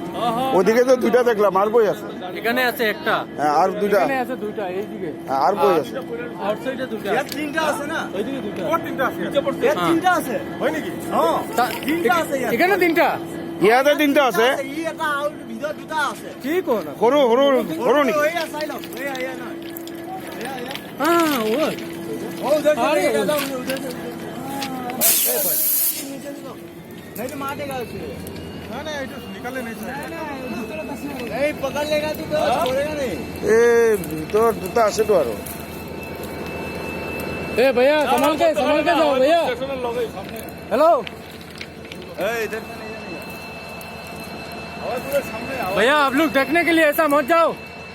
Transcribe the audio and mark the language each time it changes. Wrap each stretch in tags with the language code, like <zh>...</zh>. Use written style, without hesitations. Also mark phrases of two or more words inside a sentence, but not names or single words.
<bn>ওদিকে তো দুইটা দেখলাম, আর বই আছে। এখানে আছে একটা, হ্যাঁ, আর দুইটা আছে দুইটা এইদিকে, আর বই আছে। আউটসাইডে দুইটা, তিনটা আছে না, ওইদিকে দুইটা, তিনটা আছে, তিনটা আছে, হয় নাকি? তিনটা আছে, এখানে তিনটা,</bn> <as>ইয়াতে তিনটা আছে। ই এটা আউট ভিতর দুটা আছে। কি কোন সৰু সৰু সৰু নেকি? এইয়া চাই লওক, এইয়া নয়,</as> <bn>হ্যাঁ ওই</bn> <hi>ও উধর আরে, चले जाओ, उधर से नहीं तो मारेगा उसे। ना ना ये तो निकाले नहीं नहीं पकड़ लेगा तो छोड़ेगा नहीं।</hi> <as>এ ভিতর দুটা আছেতো আৰু।</as> <hi>ए भैया संभाल के जाओ भैया। हेलो इधर से नहीं जाएगा, और पूरे सामने आओ भैया, आप लोग देखने के लिए ऐसा मत जाओ।</hi>